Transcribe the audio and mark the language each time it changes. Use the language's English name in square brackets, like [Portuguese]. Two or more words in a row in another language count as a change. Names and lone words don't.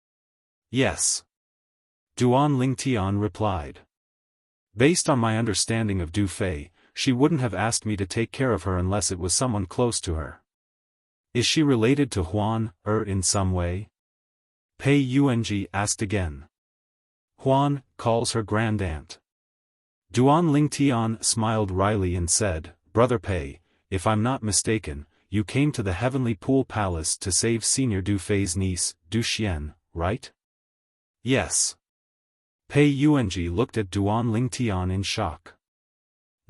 [English] Yes. Duan Lingtian replied. Based on my understanding of Du Fei, she wouldn't have asked me to take care of her unless it was someone close to her. Is she related to Huan in some way? Pei Yuanji asked again. Huan calls her grandaunt. Duan Lingtian smiled wryly and said, Brother Pei, if I'm not mistaken, you came to the Heavenly Pool Palace to save Senior Du Fei's niece, Du Xian, right? Yes. Pei Yuanji looked at Duan Lingtian in shock.